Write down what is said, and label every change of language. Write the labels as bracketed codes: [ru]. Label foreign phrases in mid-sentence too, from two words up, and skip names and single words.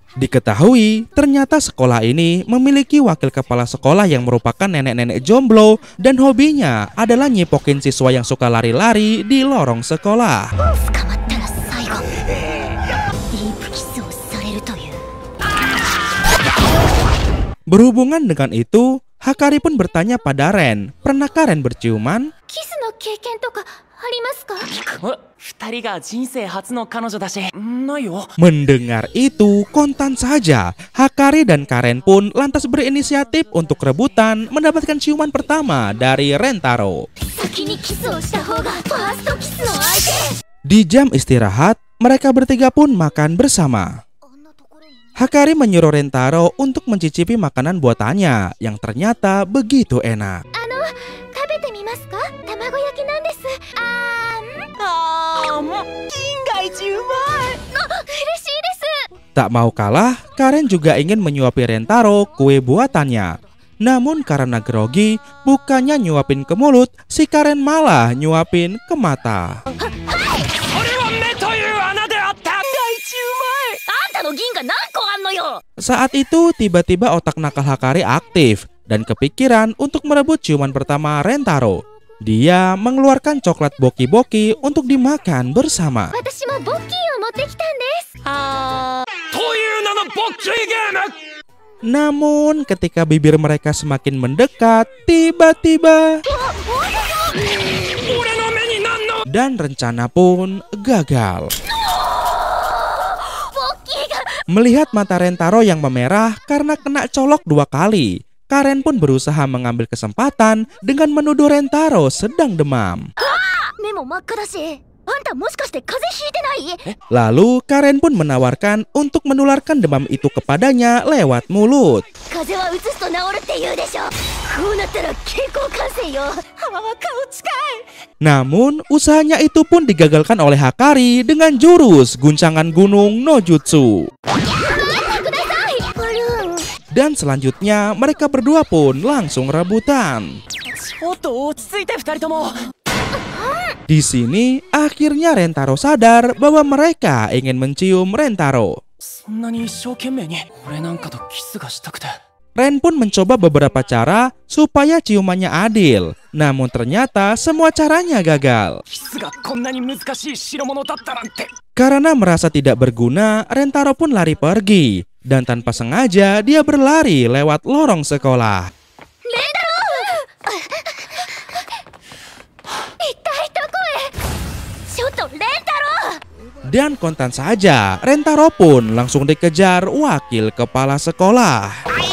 [id] Diketahui, ternyata sekolah ini memiliki wakil kepala sekolah yang merupakan nenek-nenek jomblo dan hobinya adalah nyipokin siswa yang suka lari-lari di lorong sekolah. [ja] 捕まったら最後。ディープキスをされるという。 [id] Berhubungan dengan itu, Hakari pun bertanya pada Ren, pernahkah Ren berciuman? [ja] キスの経験とかありますか？二人が人生初の彼女だし、ないよ。 [id] Mendengar itu, kontan saja. Hakari dan Karen pun lantas berinisiatif untuk rebutan mendapatkan ciuman pertama dari Rentaro. [ja] 先にキスをした方がファーストキスの相手。 [id] Di jam istirahat, mereka bertiga pun makan bersama. Hakari menyuruh Rentaro untuk mencicipi makanan buatannya yang ternyata begitu enak. [ja] 食べてみますか？卵焼きなんです。銀が一うまい。嬉しいです。 [id] Tak mau kalah, Karen juga ingin menyuapi Rentaro kue buatannya. Namun karena grogi, bukannya nyuapin ke mulut, si Karen malah nyuapin ke mata. [ja] それは目という穴であった。が一うまい。あんたの銀が何個あんのよ。 [id] Saat itu tiba-tiba otak nakal Hakari aktif dan kepikiran untuk merebut ciuman pertama Rentaro. Dia mengeluarkan coklat boki-boki untuk dimakan bersama. [ja] 私もボッキーを持ってきたんです。という名のボッキーゲーム。 [id] Namun ketika bibir mereka semakin mendekat, tiba-tiba [ja] 俺の目になんの。 [id] dan rencana pun gagal. [ja] ボッキーが。 [id] Melihat mata Rentaro yang memerah karena kena colok 2 kali, Karen pun berusaha mengambil kesempatan dengan menuduh Rentaro sedang demam. [ja] 目も真っ赤だし。あんたもしかして風邪ひいてない？ [id] Lalu Karen pun menawarkan untuk menularkan demam itu kepadanya lewat mulut. [ja] 風邪は移すと治るって言うでしょ。こうなったら健康感染よ。顔近い。 [id] Namun usahanya itu pun digagalkan oleh Hakari dengan jurus guncangan gunung [ja] の術. [id] Dan selanjutnya mereka berdua pun langsung rebutan. [ja] ちょっと落ち着いて二人とも。 [id] Di sini akhirnya Rentaro sadar bahwa mereka ingin mencium Rentaro. [ja] そんなに一生懸命に俺なんかとキスがしたくて。 [id] Ren pun mencoba beberapa cara supaya ciumannya adil. Namun ternyata semua caranya gagal. [ja] キスがこんなに難しい代物だったなんて。 [id] Karena merasa tidak berguna, Rentaro pun lari pergi. Dan tanpa sengaja dia berlari lewat lorong sekolah. Dan kontan saja, Rentaro pun langsung dikejar wakil kepala sekolah.